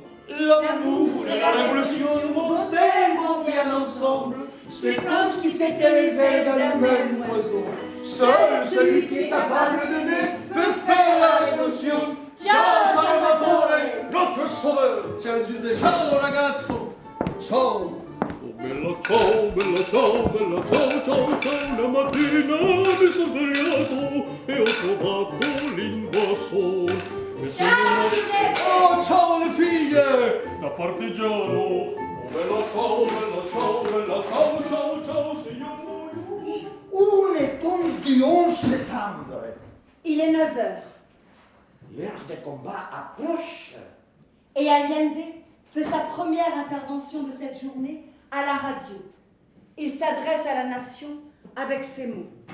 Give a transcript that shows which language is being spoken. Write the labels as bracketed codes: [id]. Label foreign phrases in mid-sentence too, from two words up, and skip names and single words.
[fr] L'amour et la révolution vont tellement bien ensemble, c'est comme si c'était les ailes d'un même oiseau. Seul celui qui est capable d'aimer peut faire la révolution. Ciao Salvatore, notre sauveur. [it] Ciao Giuseppe. Ciao ragazzo. Ciao. Oh bella ciao, bella ciao, bella ciao, ciao, ciao. La mattina mi sono svegliato e ho trovato l'invasore. Ciao, Giuseppe. Oh ciao le figlie, da partigiano. Oh bella ciao, bella ciao, bella ciao, ciao, ciao signore. [fr] Où est-on du 11 septembre? Il est 9 heures L'heure de combat approche. et Allende fait sa première intervention de cette journée à la radio. Il s'adresse à la nation avec ces mots.